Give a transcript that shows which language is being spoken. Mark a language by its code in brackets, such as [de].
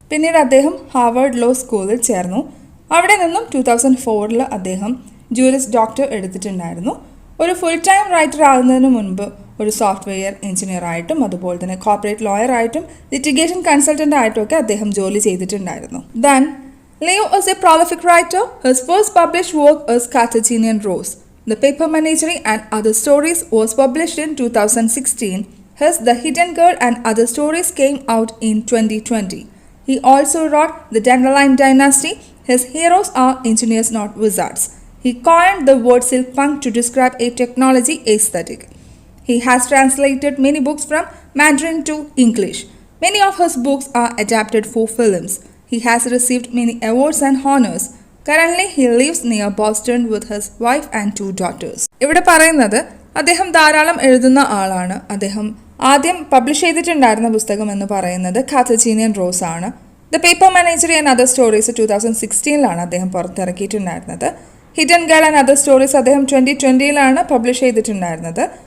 [ml] പിന്നീട് അദ്ദേഹം Harvard law സ്കൂളിൽ ചേർന്നു. അവിടെ നിന്നും 2004 അദ്ദേഹം ജൂറിസ് ഡോക്ടർ എടുത്തിട്ടുണ്ടായിരുന്നു. ഒരു ഫുൾ ടൈം റൈറ്റർ ആകുന്നതിന് മുൻപ് ഒരു സോഫ്റ്റ്വെയർ എഞ്ചിനീയറായിട്ടും അതുപോലെ തന്നെ കോർപ്പറേറ്റ് ലോയറായിട്ടും ലിറ്റിഗേഷൻ കൺസൾട്ടൻ്റ് ആയിട്ടും ഒക്കെ അദ്ദേഹം ജോലി ചെയ്തിട്ടുണ്ടായിരുന്നു. [en] Then Leo is a prolific writer. His first published work is Carthaginian Rose. The Paper Menagerie and Other Stories was published in 2016. His The Hidden Girl and Other Stories came out in 2020. He also wrote The Dandelion Dynasty. His heroes are engineers, not wizards. He coined the word silkpunk to describe a technology aesthetic. He has translated many books from Mandarin to English. Many of his books are adapted for films. He has received many awards and honors. Currently, he lives near Boston with his wife and 2 daughters. [ml] ഇവിടെ പറയുന്നത് അദ്ദേഹം ധാരാളം എഴുതുന്ന ആളാണ്. അദ്ദേഹം ആദ്യം publish ചെയ്തിട്ടുണ്ടായിരുന്ന പുസ്തകം എന്ന് പറയുന്നത് കാത്തജീനിയൻ റോസ് ആണ്. The paper menagerie and other stories 2016 അദ്ദേഹം പുറത്തിറക്കിയിട്ടുണ്ടായിരുന്നത്. Hidden girl and other stories അദ്ദേഹം 2020 പബ്ലിഷ് ചെയ്തിട്ടുണ്ടായിരുന്നത്.